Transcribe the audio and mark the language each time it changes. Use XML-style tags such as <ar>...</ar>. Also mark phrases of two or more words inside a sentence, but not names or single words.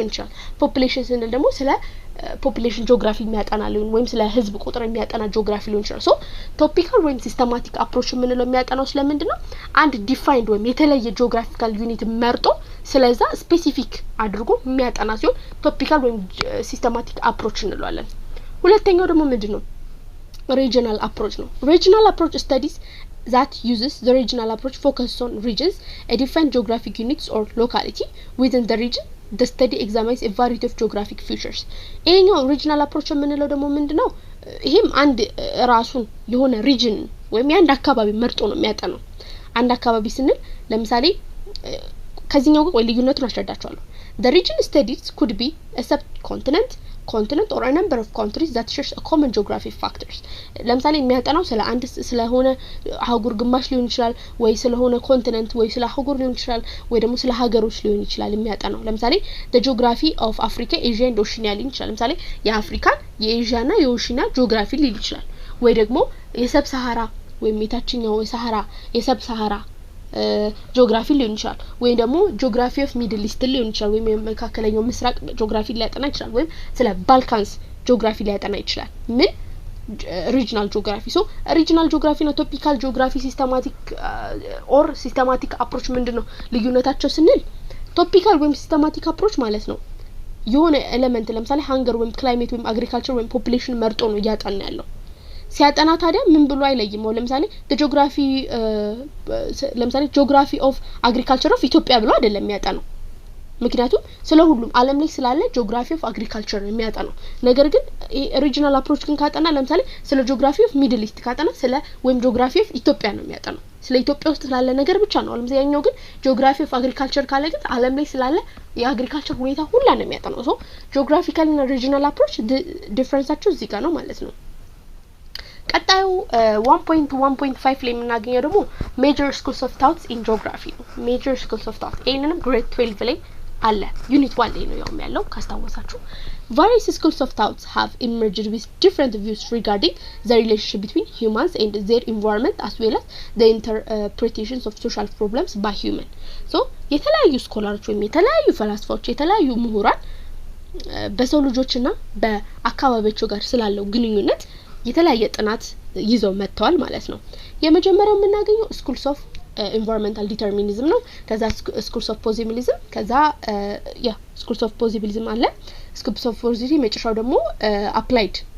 <am>ይችላል ፖፑሌሽን ስንል ደግሞ ስለ</am> <en>population geography</en> <am>የሚያጠና ሊሆን ወይም ስለ ህዝብ ቁጥር የሚያጠና ጂኦግራፊ ሊሆን ይችላል ሶ ቶፒካል ወይም</am> <en>systematic approach</en> <am>የምንለው የሚያጠናው ስለምንድነው አንድ ዲፋይንድ ወይም የተለየ</am> <en>geographical unit</en> <am>መርጦ ስለዛ ስፔሲፊክ አድርጎ የሚያጠና ሲሆን ቶፒካል ወይም</am> <en>systematic approach</en> <am>እንለዋለን ሁለተኛው ደግሞ ምንድነው</am> <en>regional approach no regional approach studies that uses the regional approach focuses on regions a defined geographic units or locality within the region the study examines a variety of geographic features</en> <am>ይሄኛው</am> <en>regional approach</en> <am>የምንለው ደግሞ ምንድነው ይሄም አንድ ራሱን የሆነ region ወይም አንድ አካባቢ መርጦ ነው የሚያጠናው አንድ አካባቢ ስንል ለምሳሌ ከዚህኛው ጋር ወይ ልዩነቱን አስረዳቸዋለሁ</am> <en>the region studies could be a subcontinent continent or a number of countries that shares a common geographic factors</en> <am>ለምሳሌ የሚያጠናው ስለ አንድ ስለሆነ አህጉር ግማሽ ሊሆን ይችላል ወይ ስለሆነ ኮንቲኔንት ወይ ስለ አህጉር ሊሆን ይችላል ወይ ደግሞ ስለ ሀገሮች ሊሆን ይችላል የሚያጠናው ለምሳሌ</am> <en>the geography of Africa Asia and Oceania</en> <am>ሊሆን ይችላል ለምሳሌ የአፍሪካን የኤዥያና የኦሺኒያ ጂኦግራፊ ሊል ይችላል ወይ ደግሞ የሰብ ሰሃራ ወይም የታችኛው የሰብ ሰሃራ ጂኦግራፊ ሊሆን ይችላል ወይ ደግሞ</am> <en>geography of middle east</en> <am>ሊሆን ይችላል ወይ መካከለኛው ምስራቅ ጂኦግራፊ ሊያጠና ይችላል ወይ ስለ ባልካንስ ጂኦግራፊ ሊያጠና ይችላል ምን</am> <en>regional geography so regional geography</en> <am>እና</am> <en>topical geography systematic approach</en> <am>ምንድነው ልዩነታቸው ስንል topical ወይም</am> <en>systematic approach</en> <am>ማለት ነው የሆነ ኤሌመንት ለምሳሌ ሃንገር ወይም ክላይሜት ወይም አግሪካልቸር ወይም ፖፑሌሽን መርጦ ነው ያጠና ያለው ሲያጠና ታዲያ ምን ብሎ አይለይም ለምሳሌ</am> <en>geography of agriculture of</en> <am>ኢትዮጵያ ብሎ አይደለም የሚያጠናው ምክንያቱም ስለሁሉም ዓለም ላይ ስላለ</am> <en>geography of agriculture</en> <am>የሚያጠናው ነገር ግን</am> <en>regional approach</en> <am>ግን ካጠና ለምሳሌ ስለ</am> <en>geography of middle east</en> <am>ካጠና ስለ ወይም</am> <en>geography of</en> <am>ኢትዮጵያ ነው የሚያጠናው ስለ ኢትዮጵያ ውስጥ ስላለ ነገር ብቻ ነው ለምሳሌ ያኛው ግን</am> <en>geography of agriculture</en> <am>ካለ ግን ዓለም ላይ ስላለ የአግሪካልቸር ሁኔታ ሁሉ ነው የሚያጠናው ሶ geographical እና</am> <en>regional approach</en> <am>ዲፈረንሳቸው እዚህ ጋር ነው ማለት ነው ቀጣዩ 1.1.5 ላይ የምናገኘው ደግሞ</am> <en>major schools of thoughts in geography major schools of thought ይሄንንም grade 12</en> <am>ላይ አለ ዩኒት 1 ላይ ነው ያለው ካስታወሳችሁ</am> <en>various schools of thoughts have emerged with different views regarding the relationship between humans and their environment as well as the interpretations of social problems by human so</en> <am>የተለያዩ ስኮላሮች ወይም የተለያዩ ፈላስፋዎች የተለያዩ ምሁራን በሰው ልጆችና በአካባቢያቸው ጋር ስላለው ግንኙነት የተለያየ ጥናት ይዘው መጥተዋል ማለት ነው የመጀመሪያው የምናገኘው</am> <en>schools of environmental determinism</en> <am>ነው ከዛ</am> <en>schools of positivism</en> <am>ከዛ</am> <en>schools of positivism</en> <am>አለ</am> <en>schools of positivism</en> <am>መጨረሻው ደግሞ applied</am>